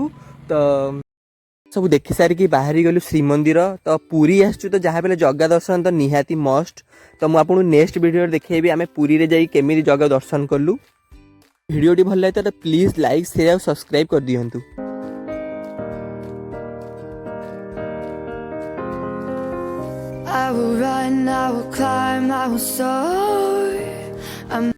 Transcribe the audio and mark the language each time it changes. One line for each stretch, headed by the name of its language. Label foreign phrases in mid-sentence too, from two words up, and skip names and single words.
Odia: ତ ସବୁ ଦେଖି ସାରିକି ବାହାରି ଗଲୁ ଶ୍ରୀମନ୍ଦିର। ତ ପୁରୀ ଆସିଛୁ ତ ଯାହା ବି ହେଲେ ଜଗା ଦର୍ଶନ ତ ନିହାତି ମଷ୍ଟ। ତ ମୁଁ ଆପଣଙ୍କୁ ନେକ୍ସଟ ଭିଡ଼ିଓରେ ଦେଖେଇବି ଆମେ ପୁରୀରେ ଯାଇ କେମିତି ଜଗା ଦର୍ଶନ କଲୁ। ଭିଡ଼ିଓଟି ଭଲ ଲାଗିଥାଏ ତ
English: please like share
Odia: ଆଉ ସବସ୍କ୍ରାଇବ୍ କରିଦିଅନ୍ତୁ।
English: I will run, I will climb, I will soar.